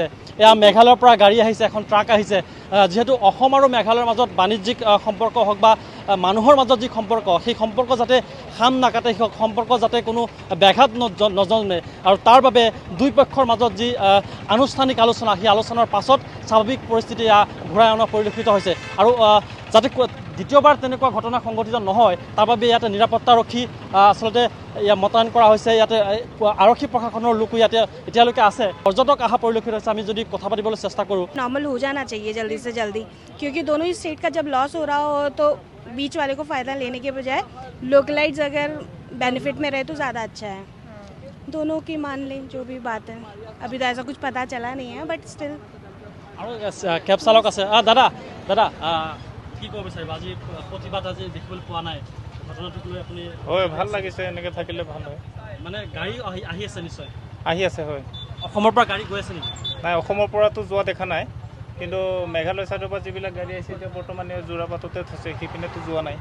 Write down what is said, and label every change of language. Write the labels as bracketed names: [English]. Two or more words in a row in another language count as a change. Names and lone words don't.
[Assamese] এয়া মেঘালয়ৰ পৰা গাড়ী আহিছে, এখন ট্ৰাক আহিছে। যিহেতু অসম আৰু মেঘালয়ৰ মাজত বাণিজ্যিক সম্পৰ্ক হওক বা মানুহৰ মাজত যি সম্পৰ্ক সেই সম্পৰ্ক যাতে খাম নাকাটে, সেই সম্পৰ্ক যাতে কোনো ব্যাঘাত নজন্মে আৰু তাৰ বাবে দুই পক্ষৰ মাজত যি আনুষ্ঠানিক আলোচনা সেই আলোচনাৰ পাছত স্বাভাৱিক পৰিস্থিতি ঘূৰাই অনা পৰিলক্ষিত হৈছে আৰু যাতে দ্বিতীয়বাৰ তেনেকুৱা ঘটনা সংঘটিত নহয় তাৰ বাবে ইয়াতে নিৰাপত্তাৰক্ষী আচলতে মোতায়েন কৰা হৈছে। ইয়াতে আৰক্ষী প্ৰশাসনৰ লোকো ইয়াতে এতিয়ালৈকে আছে। পৰ্যটক অহা পৰিলক্ষিত হৈছে। আমি যদি কথা পাতিবলৈ চেষ্টা কৰোঁ, [Hindi] नॉर्मल हो जाना चाहिए जल्दी से जल्दी, क्योंकि दोनों ही स्टेट का जब लॉस हो रहा हो तो बीच वाले को फ़ायदा लेने के बजाय लोकलाइट्स अगर बेनिफिट में रहे तो ज़्यादा अच्छा है। दोनों की मान लें जो भी बात है, अभी तो ऐसा कुछ पता चला नहीं है, [English] but still. [Assamese] আৰু কেব চালক আছে। দাদা দাদা কি ক'ব বিচাৰিব? আজি প্ৰতিবাদ আজি দেখিবলৈ পোৱা নাই, ঘটনাটোক লৈ আপুনি? হয়, ভাল লাগিছে, এনেকৈ থাকিলে ভাল হয়। মানে গাড়ী আহি আছে নিশ্চয়? আহি আছে, হয়। অসমৰ পৰা গাড়ী গৈ আছে নেকি? নাই, অসমৰ পৰাতো যোৱা দেখা নাই, কিন্তু মেঘালয় ছাইডৰ পৰা যিবিলাক গাড়ী আহিছে এতিয়া বৰ্তমানে যোৰাবাটতে থৈছে, সেইপিনেতো যোৱা নাই।